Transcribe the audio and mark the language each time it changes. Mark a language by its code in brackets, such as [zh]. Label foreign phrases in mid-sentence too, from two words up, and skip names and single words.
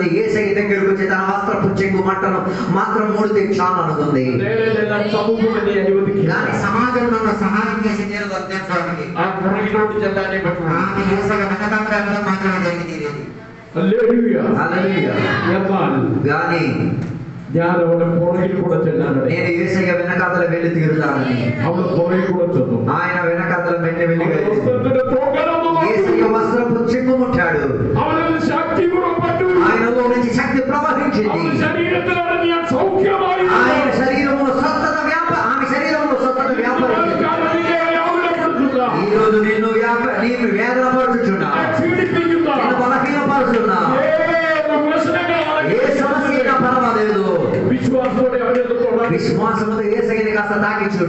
[te] యేసయ్య దగ్గరకు వచ్చి తన వస్త్రపు చెంగు మంటను మాత్రం మూడితే చాలు అనుకుంది. కానీ సమాజం నన్ను సహాయం చేసి కానీ [ml] ഞാൻ അവരുടെ പുറകിൽ കൂടെ ചെല്ലാനാണ്. [te] నేను యేసయ్య వెనకాతల వెళ్ళి తీరుతానని [ml] അവൾ പുറകിൽ കൂടെ ചെന്നു. [te] ఆయన వెనకాతల వెళ్ళి యేసయ్య యేసయ్య వస్త్రపు చెంగు ముట్టాడు. [ml] അവനൊരു ശക്തി കൂടെ [te] వ్యాపించింది. ఆయన శరీరంలో స్వస్థత ఆమె శరీరంలో స్వస్థత వ్యాపరించింది. ఈ రోజు నిన్ను నీకు వేదన పడుతున్నా, నిన్ను బలహీనపడుతున్నా, ఏ సమస్య అయినా పర్వాలేదు, విశ్వాసంతో యేసయ్యని కాస్త తాకి చూడు.